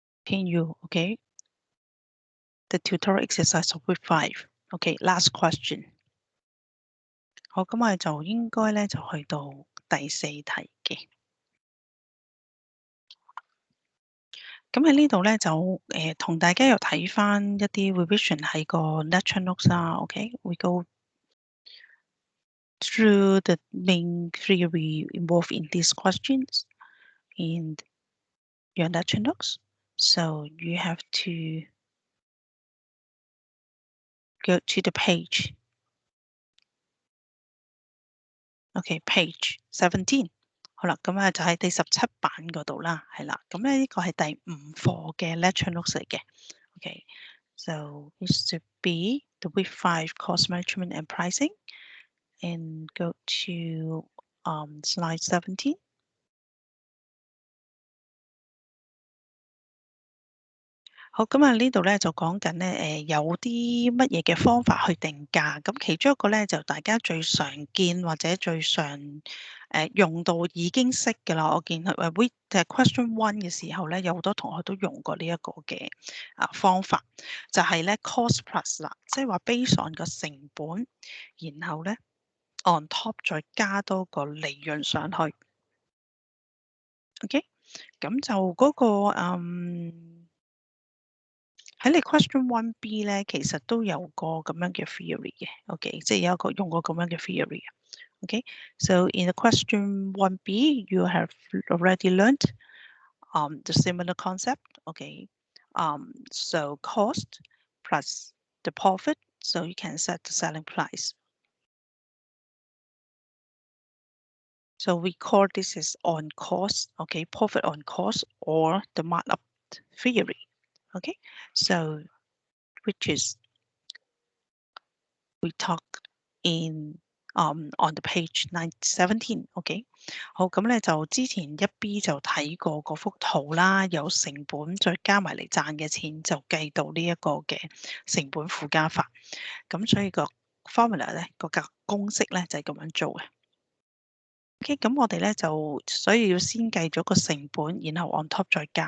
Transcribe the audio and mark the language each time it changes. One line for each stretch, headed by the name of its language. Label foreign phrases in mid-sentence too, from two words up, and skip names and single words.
English: continue, okay? The tutorial exercise of week 5. Okay, last question.
Cantonese: 好，咁我哋就應該咧就去到第4題嘅。咁喺呢度咧就同大家又睇翻一啲 revision 喺個
English: lecture notes
Cantonese: 啦。
English: Okay, we go through the main theory involved in these questions in your lecture notes. So you have to go to the page. Okay, page 17.
Cantonese: 好啦，咁就喺第17版嗰度啦，係啦。咁咧呢個係第5課嘅
English: lecture notes
Cantonese: 嚟嘅。
English: Okay, so it should be the week 5 cost management and pricing, and go to slide 17.
Cantonese: 好，咁呢度咧就講緊咧，有啲乜嘢嘅方法去定價。咁其中一個咧就大家最常見或者最常用到已經識㗎啦。我見question 1嘅時候咧，有好多同學都用過呢一個嘅方法，就係咧 cost plus 啦，即係話
English: based on
Cantonese: 個成本，然後咧
English: on top
Cantonese: 再加多個利潤上去。OK， 咁就嗰個喺你 question 1B 咧，其實都有個咁樣嘅 theory 嘅 ，OK， 即係有一個用過咁樣嘅 theory 嘅 ，OK。
English: So in the question 1B, you have already learned the similar concept, OK. So cost plus the profit, so you can set the selling price. So we call this is on cost, OK, profit on cost or the markup theory, OK. So which is we talk in on the page 17, OK。
Cantonese: 好，咁咧就之前1B 就睇過嗰幅圖啦，有成本再加埋嚟賺嘅錢就計到呢一個嘅成本附加法。咁所以個 formula 咧個公式咧就係咁樣做嘅。OK， 咁我哋咧就所以要先計咗個成本，然後
English: on top
Cantonese: 再加。